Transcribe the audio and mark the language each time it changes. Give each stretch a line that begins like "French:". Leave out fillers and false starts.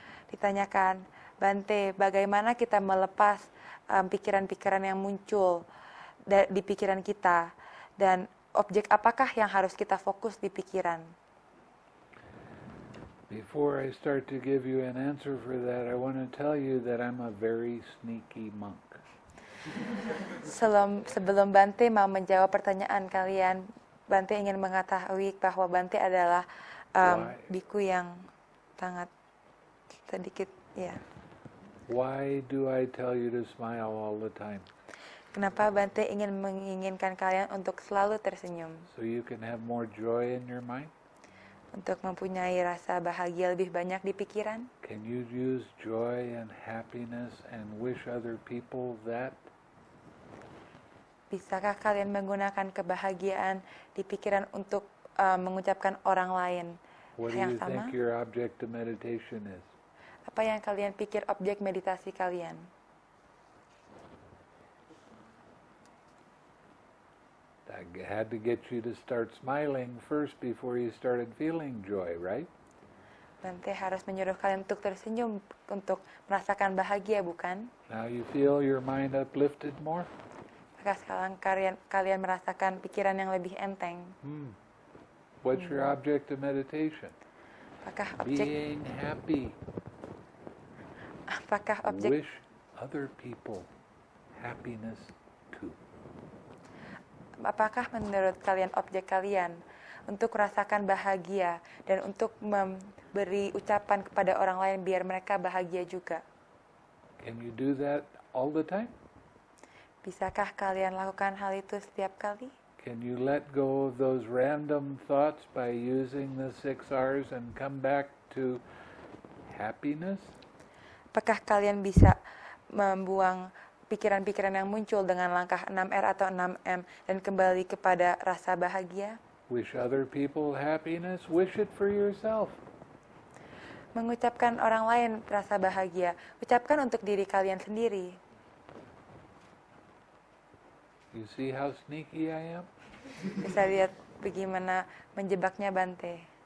Indonesian: Ditanyakan, Bante, bagaimana kita melepas pikiran-pikiran yang muncul di pikiran kita, dan objek apakah yang harus kita fokus di pikiran?
English: Before I start to give you an answer for that, I want to tell you that I'm a very sneaky monk.
Indonesian: Sebelum Bante mau menjawab pertanyaan kalian, Bante ingin mengetahui bahwa Bante adalah biku yang sangat sedikit, ya.
English: Why do I tell you to smile all the time?
Indonesian: Kenapa Bante menginginkan kalian untuk selalu tersenyum?
English: So you can have more joy in your mind?
Indonesian: Untuk mempunyai rasa bahagia lebih banyak di pikiran?
English: Can you use joy and happiness and wish other people that?
Indonesian: Bisakah kalian menggunakan kebahagiaan di pikiran untuk mengucapkan orang lain
English: What do
Indonesian: yang sama?
English: think your object of meditation is?
Indonesian: Apa yang kalian pikir objek meditasi kalian?
English: I had to get you to start smiling first before you started feeling joy, right?
Indonesian: Bante harus menyuruh kalian untuk tersenyum, untuk merasakan bahagia, bukan?
English: Now you feel your mind uplifted more?
Indonesian: Maka sekarang kalian merasakan pikiran yang lebih enteng.
English: What's your object of meditation? Being happy.
Indonesian: Apakah objek
English: Wish other people happiness too.
Indonesian: Apakah menurut kalian objek kalian untuk merasakan bahagia dan untuk memberi ucapan kepada orang lain biar mereka bahagia juga?
English: Can you do that all the time?
Indonesian: Bisakah kalian lakukan hal itu setiap kali?
English: Can you let go of those random thoughts by using the 6 R's and come back to happiness?
Indonesian: Apakah kalian bisa membuang pikiran-pikiran yang muncul dengan langkah 6R atau 6M dan kembali kepada rasa bahagia?
English: Wish other people happiness, wish it for yourself.
Indonesian: Mengucapkan orang lain rasa bahagia, ucapkan untuk diri kalian sendiri.
English: You see how sneaky I am?
Indonesian: Bisa lihat bagaimana menjebaknya Bante.